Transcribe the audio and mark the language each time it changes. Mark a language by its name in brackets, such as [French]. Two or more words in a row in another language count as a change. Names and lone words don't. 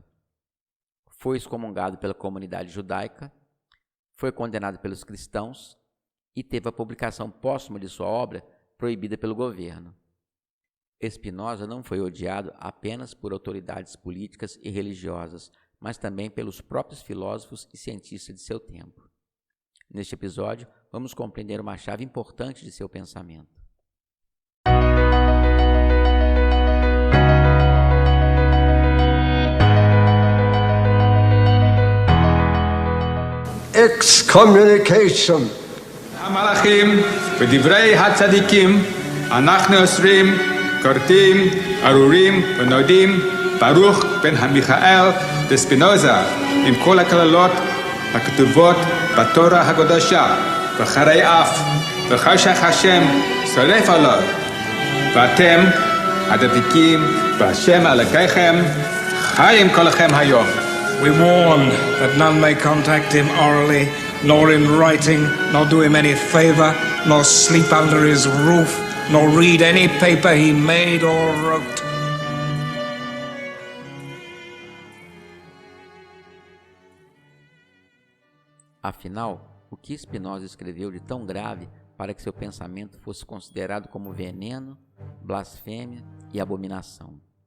[Portuguese] Foi excomungado pela comunidade judaica, foi condenado pelos cristãos e teve a publicação póstuma de sua obra proibida pelo governo. Spinoza não foi odiado apenas por autoridades políticas e religiosas, mas também pelos próprios filósofos e cientistas de seu tempo. Neste episódio, vamos compreender uma chave importante de seu pensamento. [English] Excommunication. [Hebrew] המלאכים ודברי הצדיקים אנחנו אוסרים, כורתים, ארורים ונודים ברוך בן המיכאל דספינוזה עם כל הכללות הכתובות בתורה הקדושה וחרי אף וחשך השם שורף עליו ואתם הדבקים בהשם אלוקיכם חיים כולכם היום. [English] We warn that none may contact him orally, nor in writing, nor do him any favor, nor sleep under his roof, nor read any paper he made or wrote. [Portuguese] Afinal, o que Spinoza escreveu de tão grave para que seu pensamento fosse considerado como veneno, blasfêmia e abominação?